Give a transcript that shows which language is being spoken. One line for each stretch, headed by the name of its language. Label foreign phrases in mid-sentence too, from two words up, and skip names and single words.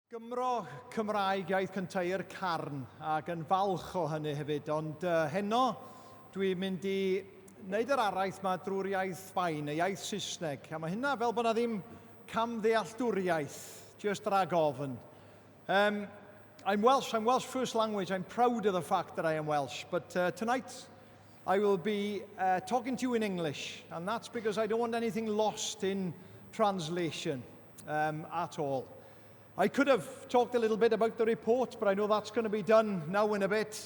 Welsh: Gymro Cymraeg iaith cyntau'r carn ac yn falch o hynny hefyd, ond heno dwi'n mynd i wneud yr araith yma drwy'r iaith Sbaen, y iaith Saesneg, a mae hynna fel bod na ddim camddealltwriaeth, just rhag ofn.
English: I'm Welsh first language, I'm proud of the fact that I am Welsh, but tonight I will be talking to you in English, and that's because I don't want anything lost in translation at all. I could have talked a little bit about the report, but I know that's going to be done now in a bit.